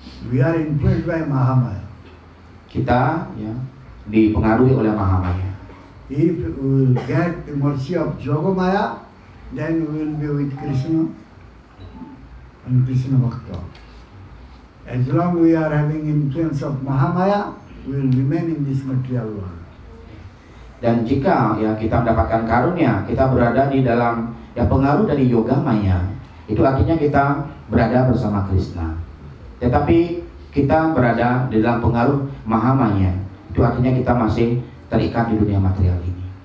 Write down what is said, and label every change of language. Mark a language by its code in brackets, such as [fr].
[en] We are influenced by Mahamaya. [id] Kita ya dipengaruhi oleh Mahamaya. [en] If we will get the mercy of Yogamaya, then we will be with Krishna and Krishna Bhakta. As long we are having influence of Mahamaya, we will remain in this material world. [id] Dan jika ya kita mendapatkan karunia, kita berada di dalam ya pengaruh dari yoga maya, itu artinya kita berada bersama Krishna. Tetapi kita berada di dalam pengaruh Mahamaya, itu artinya kita masih terikat di dunia material ini.